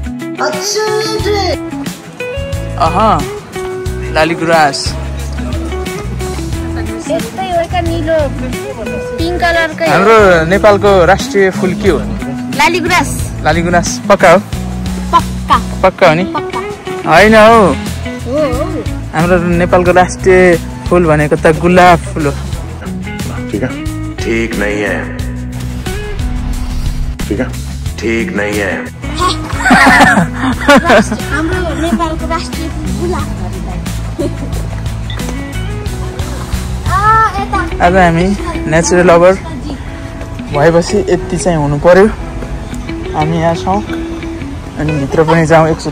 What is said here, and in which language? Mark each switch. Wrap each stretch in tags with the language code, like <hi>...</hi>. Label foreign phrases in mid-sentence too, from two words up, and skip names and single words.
<ne>लालीगुराँस हाम्रो नेपालको राष्ट्रिय फुल के हो? लालीगुराँस। लालीगुराँस पक्का हो? पक्का हो नि? होइन हौ, हाम्रो नेपालको राष्ट्रिय फुल भनेको त गुलाब फुल हो।</ne> <hi>ठीक नहीं है, ठीक नहीं है।</hi> <ne>हाम्रो नेपालको राष्ट्रिय फुल गुलाब। आज हामी</ne> <en>natural lover</en> <ne>भएपछि यति चाहिँ हुनु पर्यो। हामी यहाँ छौँ अनि भित्र पनि जाउँ एकचोटि।</ne>